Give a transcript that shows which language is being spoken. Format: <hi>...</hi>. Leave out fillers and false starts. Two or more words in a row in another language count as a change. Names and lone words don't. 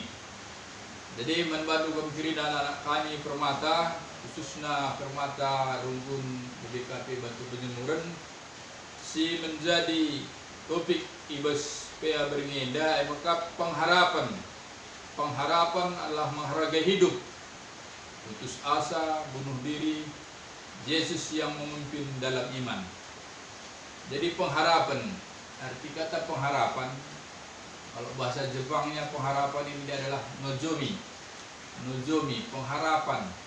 <id>Jadi membantu kami dan anak kami Permata, khususnya Permata Rungkun BKP Bantu Penjemuran, si menjadi topik ibas PA Beringenda, maka pengharapan adalah menghargai hidup, putus asa, bunuh diri, Yesus yang memimpin dalam iman. Jadi pengharapan, arti kata pengharapan, kalau bahasa Jepangnya pengharapan ini adalah nozomi, pengharapan.</id>